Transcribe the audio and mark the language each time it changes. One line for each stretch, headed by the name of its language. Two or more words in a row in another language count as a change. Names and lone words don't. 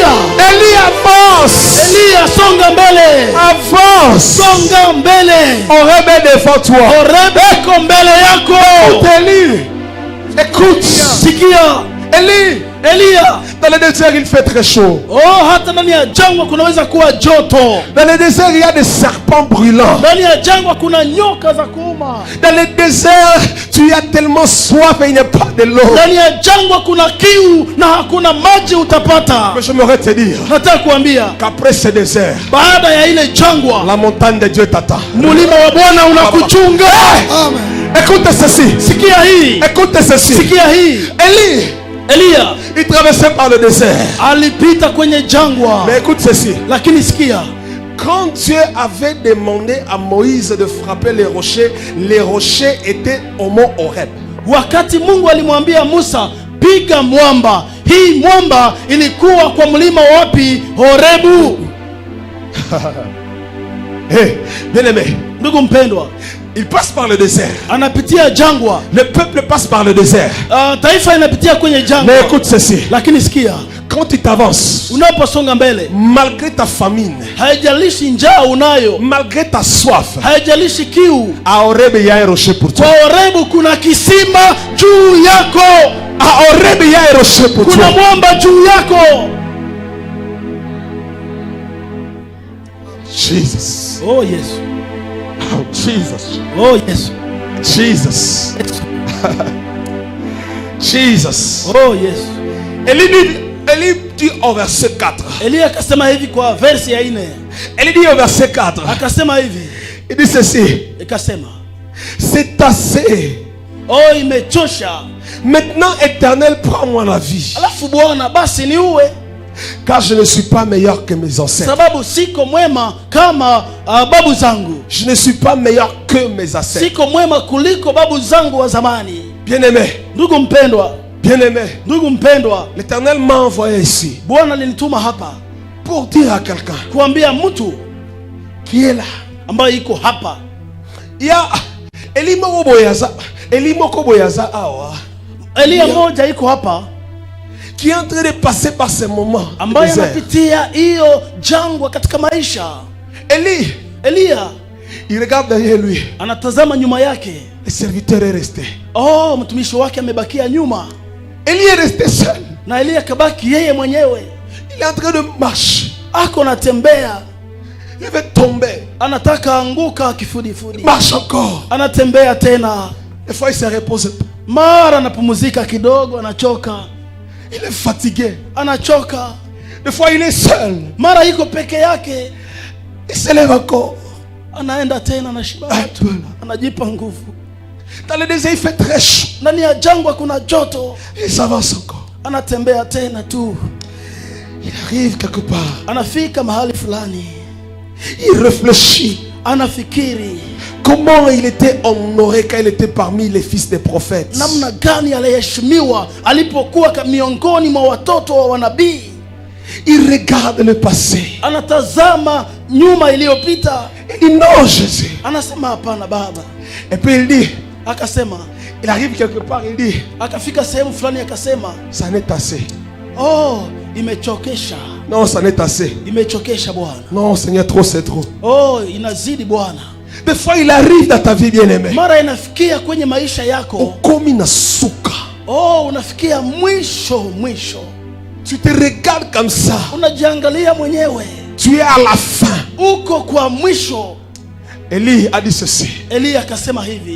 French: Élie avance. Avance. Horeb est devant toi. Écoute Élie. Écoute. Élie. Elia, dans le désert il fait très chaud.
Swahili: Oh, hata ndani ya jangwa kunaweza kuwa joto.
French: Dans le désert il y a des serpents brûlants.
Swahili: Ndani ya jangwa kuna nyoka za kuuma.
French: Dans le désert tu as tellement soif et il n'y a pas de l'eau.
Swahili: Ndani ya jangwa kuna kiu na hakuna maji utapata.
French: Mais j'aimerais te dire,
Swahili: nataka kuambia
French: qu'après ce désert,
Swahili: baada ya ile jangwa,
French: la montagne de Dieu t'attend.
Swahili: Mulima wa Bwana unakuchunga.
French: Amen. Écoute ceci.
Swahili: Sikia hii.
French: Écoute ceci.
Swahili: Sikia hii. Elia,
French: il traversait par le désert.
Swahili: Alipita kwenye jangwa.
French: Mais écoute ceci.
Swahili: Lakini sikia.
French: Quand Dieu avait demandé à Moïse de frapper les rochers étaient au mont Horeb.
Swahili: Wakati Mungu alimwambia Musa, piga mwamba. Hii mwamba ilikuwa kwa mlima wapi? Horebu.
French: Hey, bien-aimé.
Swahili: Ndugu mpendwa,
French: il passe par le désert.
Swahili: Anapitia jangwa.
French: Le peuple passe par le désert.
Swahili: Taifa inapitia kwenye jangwa.
French: Mais écoute ceci.
Swahili: Lakini sikia.
French: Quand tu t'avances,
Swahili: unaposonga mbele,
French: malgré ta famine,
Swahili: haijalishi njaa unayo,
French: malgré ta soif,
Swahili: haijalishi kiu,
French: à Horeb il y a un rocher pour toi.
Swahili: Kwa Horebu kuna kisima juu yako.
French: À Horeb il y a un rocher pour toi.
Swahili: Kuna mwamba juu yako.
English: Jesus. Oh yes. Oh Jesus. Oh yes. Jesus. Jesus. Oh yes.
French: Élie dit au verset 4.
Swahili: Elia akasema hivi kwa verse ya 4.
French: Élie dit au verset 4.
Swahili: Akasema hivi.
French: Il dit ceci.
Swahili: Akasema,
French: c'est assez.
Swahili: Oh, imechosha.
French: Maintenant, Éternel, prends-moi la vie.
Swahili: Alafu Bwana basi niue.
French: Car je ne suis pas meilleur que mes ancêtres.
Swahili: Sababu siko mwema kama babu zangu.
French: Je ne suis pas meilleur que mes ancêtres.
Swahili: Siko mwema kuliko babu zangu wa zamani.
French: Bien-aimé.
Swahili: Ndugu mpendwa.
French: Bien-aimé.
Swahili: Ndugu mpendwa.
French: L'Éternel m'a envoyé ici.
Swahili: Bwana alinituma hapa.
French: Pour dire à quelqu'un.
Swahili: Kuambia mtu
French: qui est là.
Swahili: Ambaye iko hapa.
Lingala: Ya Eli moko boyaza awa.
Swahili: Elia moja iko hapa.
French: Qui est en train de passer par ces moments.
Swahili: Ambaye anapitia hiyo jangwa katika maisha. Elia.
French: Il regarde derrière lui.
Swahili: Anatazama nyuma yake.
French: Le serviteur est resté.
Swahili: Oh, mtumishi wake amebakia nyuma.
French: Eli est resté seul.
Swahili: Na Elia kabaki yeye mwenyewe.
French: Il est en train de marcher.
Swahili: Ako natembea.
French: Il veut tomber.
Swahili: Anataka anguka kifudifudi.
French: Marche encore.
Swahili: Anatembea tena.
French: Des fois il se repose.
Swahili: Mara anapumzika kidogo, anachoka.
French: Il est fatigué.
Swahili: Anachoka.
French: Des fois il est seul.
Swahili: Mara iko peke yake.
French: Il se lève encore.
Swahili: Anaenda tena na shiba. Anajipa nguvu.
French: Dans le désert il fait très chaud.
Swahili: Ndani ya jangwa kuna joto.
French: Il s'avance encore.
Swahili: Anatembea tena tu.
French: Il arrive quelque part.
Swahili: Anafika mahali fulani.
French: Il réfléchit.
Swahili: Anafikiri.
French: Comment il était honoré quand il était parmi les fils des prophètes.
Swahili: Namna gani aliheshimiwa alipokuwa miongoni mwa watoto wa wanabii.
French: Il regarde le passé.
Swahili: Anatazama nyuma iliyopita.
French: Il dit non Jésus.
Swahili: Anasema hapana Baba.
French: Et puis il dit.
Swahili: Akasema.
French: Il arrive quelque part, il dit.
Swahili: Akafika sehemu fulani akasema.
French: Ça n'est assez.
Swahili: Oh, imechokesha.
French: Non, ça n'est assez.
Swahili: Imechokesha Bwana.
French: Non Seigneur, trop c'est trop.
Swahili: Oh, inazidi Bwana.
French: Des fois il arrive dans ta vie bien-aimée.
Swahili: Mara inafikia kwenye maisha yako.
Lingala: Ukomi na suka.
Swahili: Oh, unafikia mwisho.
French: Tu te regardes comme ça.
Swahili: Unajiangalia mwenyewe.
French: Tu es à la fin.
Swahili: Uko kwa mwisho.
French: Élie a dit ceci.
Swahili: Elia akasema hivi.